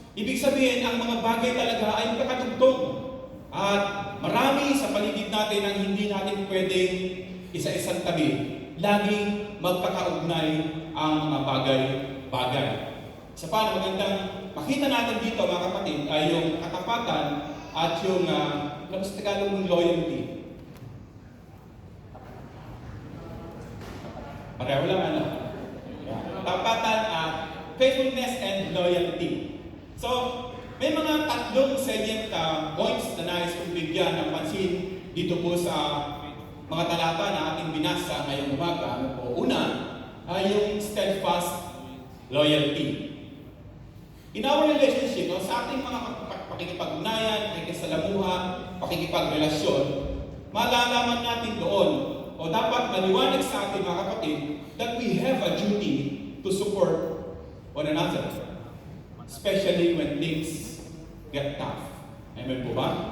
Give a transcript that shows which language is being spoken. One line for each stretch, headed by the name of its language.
Filipino: Ibig sabihin, ang mga bagay talaga ay magkakatugtong. At marami sa paligid natin ang hindi natin pwedeng isa-isang tabi. Laging magkakaugnay ang mga bagay-bagay. Isa pa, magandang makita natin dito, mga kapatid, ay yung katapatan at yung, sa Tagalog ng loyalty. Pareho lang, Katapatan at
English: faithfulness and loyalty.
Filipino: So, may mga tatlong salient points na nais kong bigyan ng pansin dito po sa mga talata na ating binasa ngayong umaga. Una ay yung steadfast loyalty.
English: In our relationship,
Filipino: sa ating mga pakikipag-ugnayan, pakikisalamuha, pakikipagrelasyon, malalaman natin doon o dapat maliwanag sa ating mga kapatid
English: that we have a duty to support one another, especially when things get tough.
Filipino: Amen po ba?